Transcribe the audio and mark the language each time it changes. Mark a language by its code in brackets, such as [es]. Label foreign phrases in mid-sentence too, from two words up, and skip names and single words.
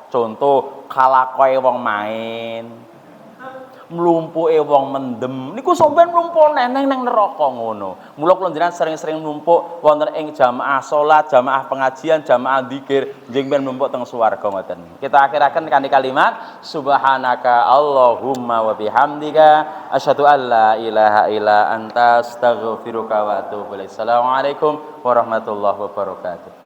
[jv] Contoh kalakoe wong main. Mlumpuke wong mendem niku sok ben mlumpuk neh ning neraka ngono. Mula kula njenengan sering-sering mlumpuk wonten ing jamaah salat, jamaah pengajian, jamaah dzikir, njing ben mlumpuk teng swarga ngoten. Kita akhiraken kanthi kalimat [ar] سبحانك اللهم وبحمدك أشهد أن لا إله إلا أنت أستغفرك وأتوب إليك. السلام عليكم ورحمة الله وبركاته.